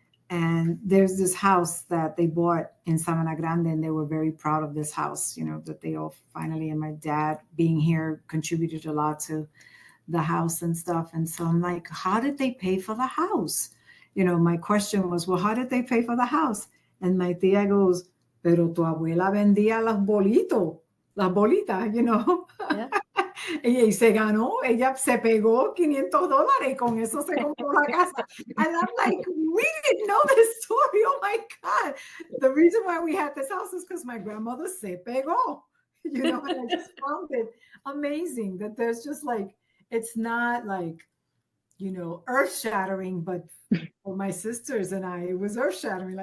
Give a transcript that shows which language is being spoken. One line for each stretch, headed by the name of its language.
English: And there's this house that they bought in Sabana Grande, and they were very proud of this house, that they all finally, and my dad being here contributed a lot to the house and stuff. And so I'm like, how did they pay for the house? My question was, well, how did they pay for the house? And my tia goes,
Spanish: pero tu abuela vendía las bolitas,
English: Yeah.
Spanish: Y se ganó, ella se pegó $500 y con eso se compró la casa.
English: And I'm like, we didn't know this story. Oh my God. The reason why we had this house is because my grandmother
Spanish: se pegó,
English: and I just found it amazing that there's just like, it's not like, earth shattering, but for my sisters and I, it was earth shattering.